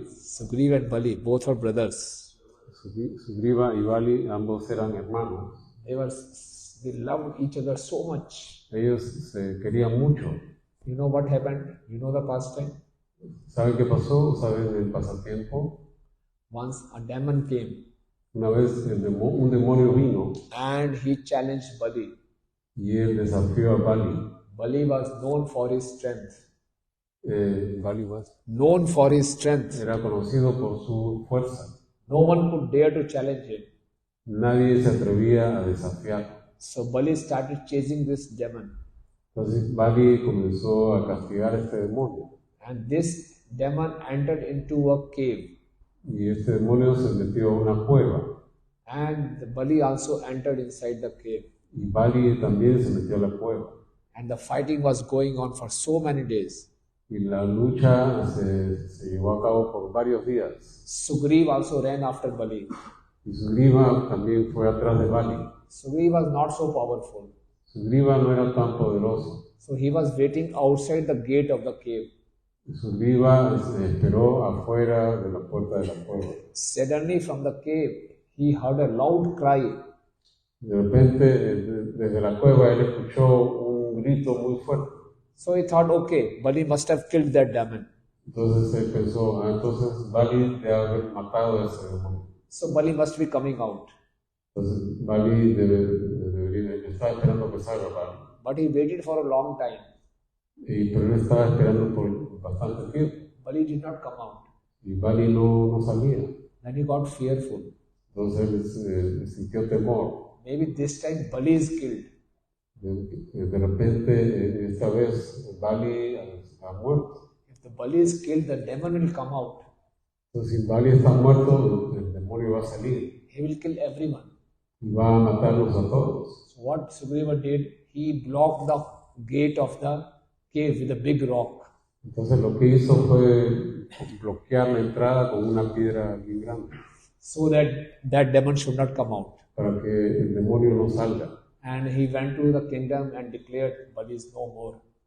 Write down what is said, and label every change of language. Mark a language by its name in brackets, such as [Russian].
[English] Sugriva and Bali, both are brothers. [Spanish] Sugriva y Bali, ambos eran hermanos. [English] They loved each other so much. [Spanish] Ellos se querían mucho. [English] You know what happened? You know the pastime? [Spanish] ¿Saben qué pasó? ¿Saben el pasatiempo? [English] Once a demon came. [Spanish] Una vez un demonio vino. [English] And he challenged Bali. [Spanish] Y él desafió a Bali. [English] Bali was known for his strength. Bali was known for his strength. [Spanish] Era conocido por su fuerza. [English] No one could dare to challenge him. [Spanish] Nadie se atrevía a desafiar. [English] So Bali started chasing this demon. [Spanish] Entonces Bali comenzó a castigar a este demonio. [English] And this demon entered into a cave. [Spanish] Y este demonio se metió a una cueva. [English] And the Bali also entered inside the cave. [Spanish] Y Bali también se metió a la cueva. [English] And the fighting was going on for so many days. [Spanish] Y la lucha se llevó a cabo por varios días. [English] Sugriva also ran after Bali. [Spanish] Y Sugriva también fue atrás de Bali. [English] Sugriva was not so powerful. [Spanish] Sugriva no era tan poderoso. [English] So he was waiting outside the gate of the cave. [Spanish] Sugriva esperó afuera de la puerta de la cueva. [English] Suddenly from the cave, he heard a loud cry. [Spanish] De repente, desde la cueva, él escuchó un grito muy fuerte. [English] So he thought, okay, Bali must have killed that demon. [Spanish] Entonces él pensó, entonces Bali debe haber matado a ese demonio. [English] So Bali must be coming out. [Spanish] Entonces Bali estaba esperando que salga Bali. [English] But he waited for a long time. [Spanish] Pero él estaba esperando por bastante tiempo. [English] Bali did not come out. [Spanish] Y Bali no salía. [English] Then he got fearful. [Spanish] Entonces él sintió temor. [English] Maybe this time Bali is killed. [Spanish] De repente, esta vez Bali está muerto. [English] If the Bali is killed, the demon will come out. [Spanish] Entonces, si Bali está muerto, el demonio va a salir. [English] He will kill everyone. [Spanish] Y va a matarlos a todos. [English] So what Sugriva did, he blocked the gate of the cave with a big rock. [Spanish] Entonces lo que hizo fue bloquear la entrada con una piedra bien grande. [English] So that demon should not come out. [Spanish] Para que el demonio no salga. [English] And he went to the kingdom and declared, Bali is no more.